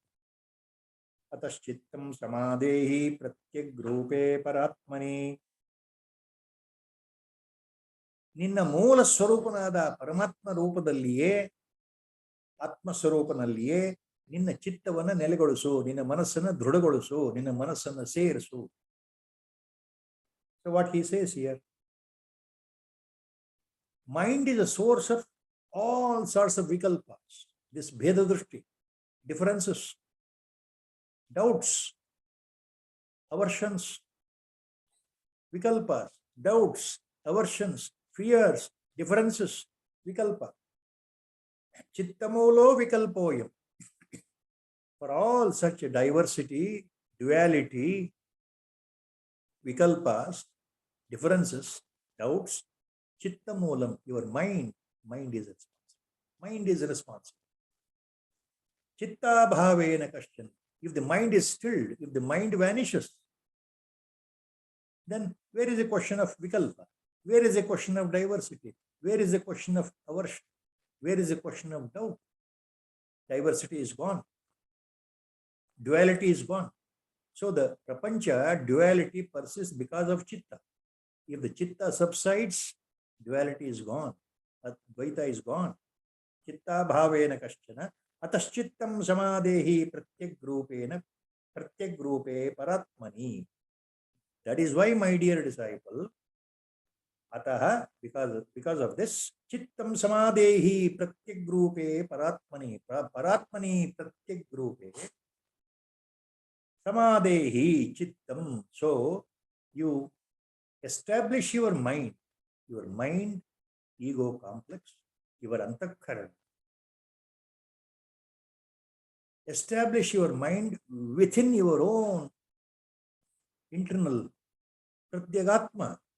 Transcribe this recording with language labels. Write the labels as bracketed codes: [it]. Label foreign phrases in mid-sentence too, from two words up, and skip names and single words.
[sa] अतश्चित्तं समाधेहि प्रत्यग्रूपे परात्मनि. [kn] ನಿನ್ನ ಮೂಲ ಸ್ವರೂಪನಾದ ಪರಮಾತ್ಮ ರೂಪದಲ್ಲಿಯೇ, ಆತ್ಮಸ್ವರೂಪನಲ್ಲಿಯೇ ನಿನ್ನ ಚಿತ್ತವನ್ನು ನೆಲೆಗೊಳಿಸು, ನಿನ್ನ ಮನಸ್ಸನ್ನು ದೃಢಗೊಳಿಸು, ನಿನ್ನ ಮನಸ್ಸನ್ನು ಸೇರಿಸು. [en] So what he says here, mind is a source of all sorts of vikalpas. This [sa] bheda drishti, [en] differences, doubts, aversions, vikalpas, doubts, aversions, fears, differences, vikalpa. [sa] चित्तमूलो विकल्पोऽयम्. [en] For all such diversity, duality, vikalpas, differences, doubts, chittamulam, your mind is responsible. Mind is responsible. [sa] चित्ताभावे न कश्चन. [en] If the mind is stilled, if the mind vanishes, then where is the question of vikalpa? Where is the question of diversity? Where is the question of aversion? Where is the question of doubt? Diversity is gone. Duality is gone. So the prapancha duality persists because of chitta. If the chitta subsides, duality is gone. Advaita is gone. [sa] चित्ताभावे न कश्चन अतश्चित्तं समाधेहि प्रत्यग्रूपे परात्मनि. [en] That is why, my dear disciple, ataha, because of this, [sa] चित्तं समाधेहि प्रत्यग्रूपे परात्मनि. परात्मनि प्रत्यग्रूपे समाधेहि चित्तम्. [en] So you establish your mind, ego complex, your antakkarana. Establish your mind within your own internal pratyagatma.